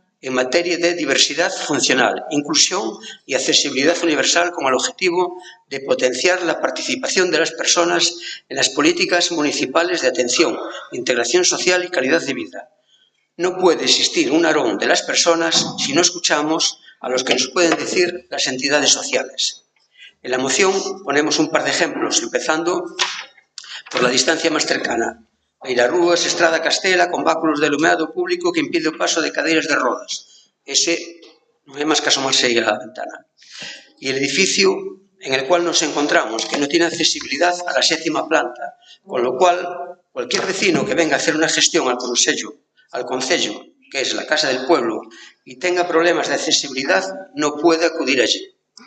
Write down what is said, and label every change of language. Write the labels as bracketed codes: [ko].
[es] en materia de diversidad funcional, inclusión y accesibilidad universal con el objetivo de potenciar la participación de las personas en las políticas municipales de atención, integración social y calidad de vida. No puede existir un Narón de las personas si no escuchamos a los que nos pueden decir las entidades sociales. En la moción ponemos un par de ejemplos, empezando por la distancia más cercana. [gl] Beirarrúas, Estrada Castela, con báculos de alumeado público que impide o paso de cadeiras de rodas. Ese non é máis que asomarse aí a la ventana. [es] Y el edificio en el cual nos encontramos, que no tiene accesibilidad a la 7ª planta, con lo cual cualquier vecino que venga a hacer una gestión al concello, que es la Casa del Pueblo, y tenga problemas de accesibilidad, no puede acudir allí.